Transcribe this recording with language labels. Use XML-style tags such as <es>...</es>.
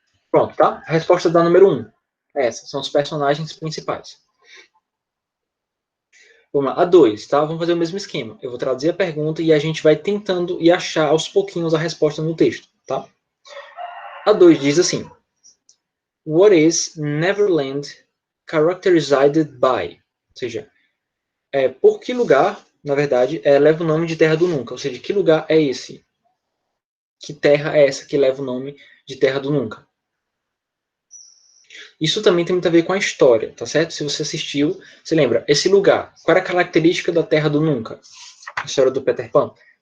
<pt>Pronto, tá? A resposta da número 1. Essas são os personagens principais. Vamos lá, a 2, tá? Vamos fazer o mesmo esquema. Eu vou traduzir a pergunta e a gente vai tentando e achar aos pouquinhos a resposta no texto, tá? A 2 diz assim:</pt> <en>What is Neverland characterized by?</en> <pt>Ou seja, por que lugar, na verdade, leva o nome de Terra do Nunca? Ou seja, que lugar é esse? Que terra é essa que leva o nome de Terra do Nunca? Isso também tem muito a ver com a história, tá certo? Se você assistiu, você lembra, esse lugar, qual era a característica da Terra do Nunca? A história do Peter Pan.</pt>